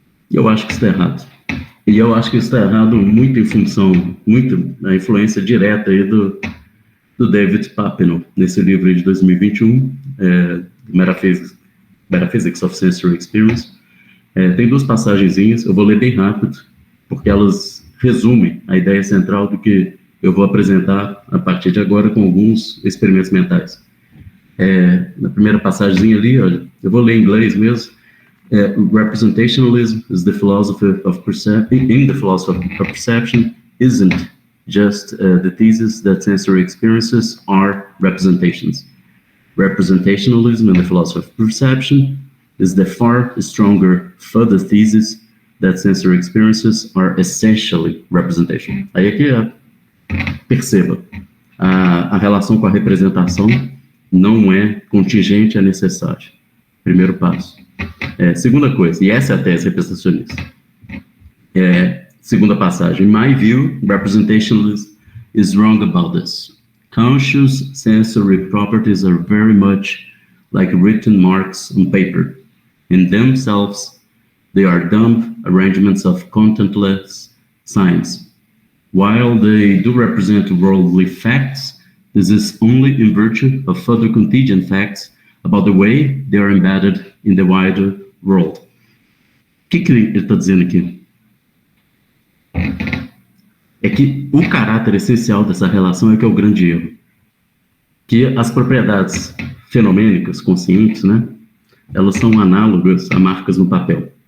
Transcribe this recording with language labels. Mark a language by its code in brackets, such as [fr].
[pt] Eu acho que isso está errado. E eu acho que isso está errado muito em função, muito na influência direta aí do David Papineau, nesse livro aí de 2021, Metaphysics of Sensory Experience. Tem duas passagenzinhas, eu vou ler bem rápido, porque elas resumem a ideia central do que eu vou apresentar a partir de agora com alguns experimentos mentais. Na primeira passagemzinha ali, olha, eu vou ler em inglês mesmo. [en] Representationalism is the philosophy of perception isn't just the thesis that sensory experiences are representations. Representationalism in the philosophy of perception is the far stronger further thesis that sensory experiences are essentially representation. [pt] Aí aqui, perceba, a relação com a representação não é contingente, é necessária. Primeiro passo. Segunda coisa, e essa é a tese representacionista. Segunda passagem. [en] In my view, representationalism is wrong about this. Conscious sensory properties are very much like written marks on paper. In themselves, they are dumb arrangements of contentless signs. While they do represent worldly facts, this is only in virtue of further contingent facts about the way they are embedded in the wider world. [pt] O que ele está dizendo aqui? É que o caráter essencial dessa relação é que é o grande erro. Que as propriedades fenomênicas, conscientes, né, elas são análogas a marcas no papel.